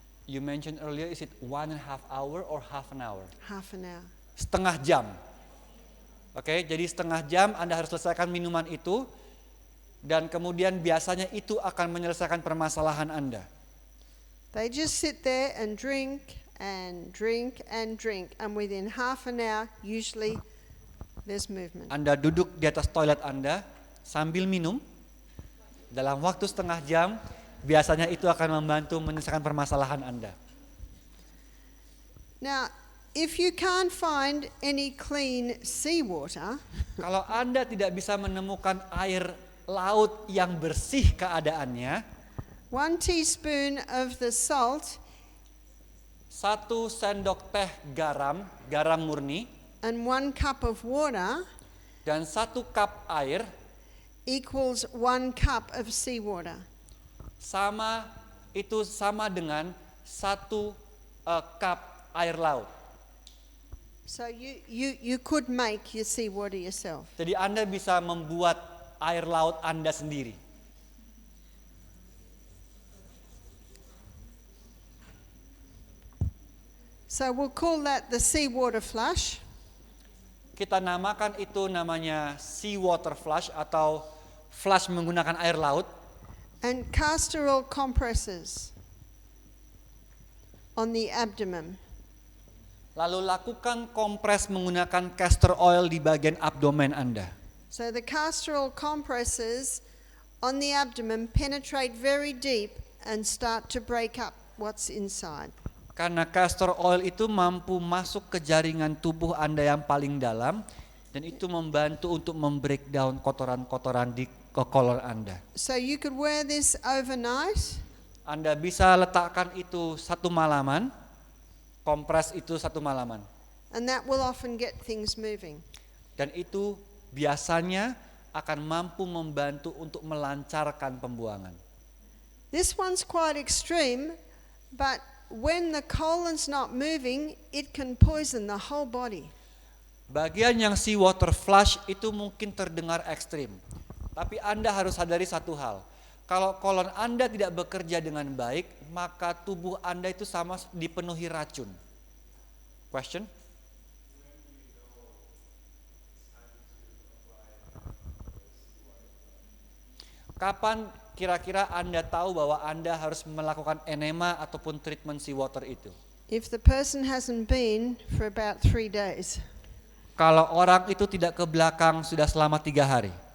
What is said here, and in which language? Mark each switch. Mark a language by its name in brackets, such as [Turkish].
[English] You mentioned earlier, is it 1.5 hour or half an hour? Half an hour. [Indonesian] Setengah jam. Oke, jadi setengah jam Anda harus selesaikan minuman itu, dan kemudian biasanya itu akan menyelesaikan permasalahan Anda. [English] They just sit there and drink and drink and drink, and within half an hour, usually there's movement. [Indonesian] Anda duduk di atas toilet Anda sambil minum, dalam waktu setengah jam, biasanya itu akan membantu menyelesaikan permasalahan Anda. [English] Now, if you can't find any clean seawater, [Indonesian] Kalau Anda tidak bisa menemukan air laut yang bersih keadaannya, [English] 1 teaspoon of the salt [Indonesian] 1 sendok teh garam murni, [English] and 1 cup of water [Indonesian] dan 1 cup air [English] equals 1 cup of seawater. [Indonesian] sama dengan 1 cup air laut. [English] So you could make your seawater yourself. [Indonesian] Jadi Anda bisa membuat air laut Anda sendiri. [English] So we'll call that the seawater flush. [Indonesian] Kita namakan itu namanya seawater flush atau flush menggunakan air laut. [English] And castor oil compresses on the abdomen. [Indonesian] Lalu lakukan kompres menggunakan castor oil di bagian abdomen Anda. [English] So the castor oil compresses on the abdomen penetrate very deep and start to break up what's inside. [Indonesian] Karena castor oil itu mampu masuk ke jaringan tubuh Anda yang paling dalam dan itu membantu untuk membreakdown kotoran-kotoran di kolon Anda. [English] So you could wear this overnight. [Indonesian] Anda bisa letakkan itu satu malaman, kompres itu satu malaman. [English] And that will often get things moving. [Indonesian] Dan itu biasanya akan mampu membantu untuk melancarkan pembuangan. [English] This one's quite extreme, but when the colon's not moving, it can poison the whole body. [Indonesian] Bagian yang seawater flush itu mungkin terdengar ekstrim. Tapi Anda harus sadari satu hal. Kalau kolon Anda tidak bekerja dengan baik, maka tubuh Anda itu sama dipenuhi racun. Question? Kapan kira-kira Anda tahu bahwa Anda harus melakukan enema ataupun treatment seawater itu? [English] If the person hasn't been for about 3 days. [Indonesian] Kalau orang itu tidak ke belakang sudah selama 3 hari.